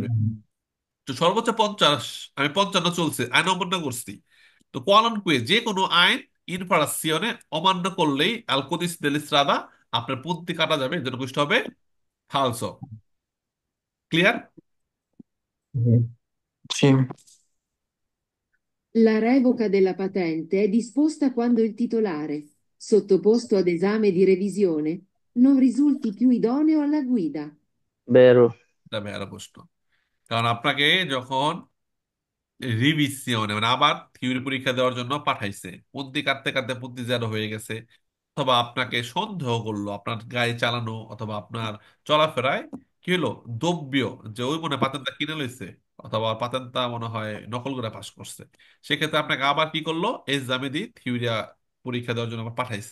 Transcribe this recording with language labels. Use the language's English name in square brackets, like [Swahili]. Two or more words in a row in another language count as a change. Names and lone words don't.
[Bangla] তো সর্বোচ্চ 50, আমি 55 চলছে, আইন অমান্য করছি। তো কোয়ালনকুয়ে যে কোনো আইন ইনফ্রাকশনে অমান্য করলেই [Italian] al codice della strada, [Bangla] আপনার পন্থী কাটা যাবে, এর জন্য কুষ্ট হবে ফালসো। ক্লিয়ার? জি। [Italian] La revoca della patente è disposta quando il titolare, sottoposto ad esame di revisione, non risulti più idoneo alla guida. [Bangla] বেরো। এটা বেয়ার প্রশ্ন, কারণ আপনাকে যখন রিভিশনে মানে আবার থিওরি পরীক্ষা দেওয়ার জন্য পাঠাইছে, পন্থী কাটতে কাটতে পন্থী যেন হয়ে গেছে, অথবা আপনাকে সন্দেহ করলো আপনার গাড়ি চালানো অথবা আপনার চলাফেরায় কি হলো, দ্রব্য, যে ওই মনে পাতেনটা কিনে লইছে, অথবা পাতেনটা মনে হয় নকল করে পাস করছে, সেক্ষেত্রে আপনাকে আবার কি করলো, [Italian] esame di teoria [Bangla] পরীক্ষা দেওয়ার জন্য আবার পাঠাইছে।